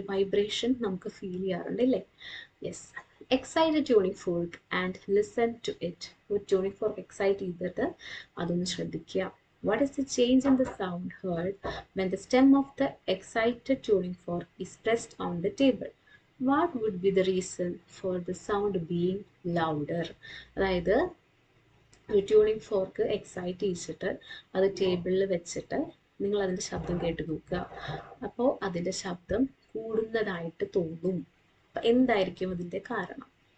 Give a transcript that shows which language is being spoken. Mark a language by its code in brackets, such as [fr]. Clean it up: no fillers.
[ml] ഒരു വൈബ്രേഷൻ നമുക്ക് ഫീൽ ചെയ്യാറുണ്ട്, അല്ലേ? [en] Yes. Excite tuning fork and listen to it. [ml] ഒരു ട്യൂണിംഗ് ഫോർക്ക് എക്സൈറ്റ് ചെയ്തിട്ട് അതൊന്ന് ശ്രദ്ധിക്കുക. [en] What is the change in the sound heard when the stem of the excited tuning fork is pressed on the table? What would be the reason for the sound being louder? [ml] അതായത് ഒരു tuning fork excite ചെയ്യിച്ചിട്ട് അത് ടേബിളിൽ വെച്ചിട്ട് നിങ്ങൾ അതിൻ്റെ ശബ്ദം കേട്ട് നോക്കുക. അപ്പോൾ അതിൻ്റെ ശബ്ദം കൂടുന്നതായിട്ട് തോന്നും. അപ്പം എന്തായിരിക്കും അതിൻ്റെ കാരണം?